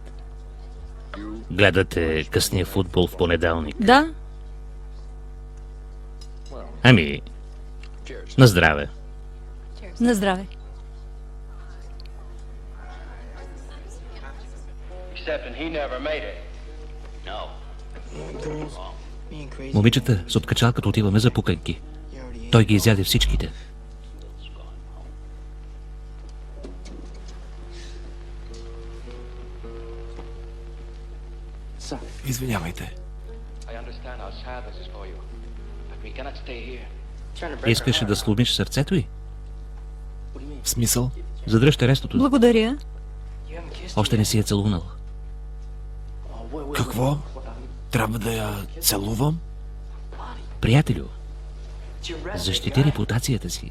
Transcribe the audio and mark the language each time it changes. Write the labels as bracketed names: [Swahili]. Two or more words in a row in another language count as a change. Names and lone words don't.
[Bulgarian] Гледате късния футбол в понеделник. Да, Ами, на здраве. на здраве. [English] except he never made it. No. [Bulgarian] Момичета, с откачалката отиваме за пуканки. Той ги изяде всичките. Извинявайте. [English] I understand how sad this is for you, but we cannot stay here. [Bulgarian] Искаше да сломиш сърцето й? В смисъл? Задръж терестото. Благодаря. Още не си я целунал. Какво? Трябва да я целувам? Приятелю, защити репутацията си.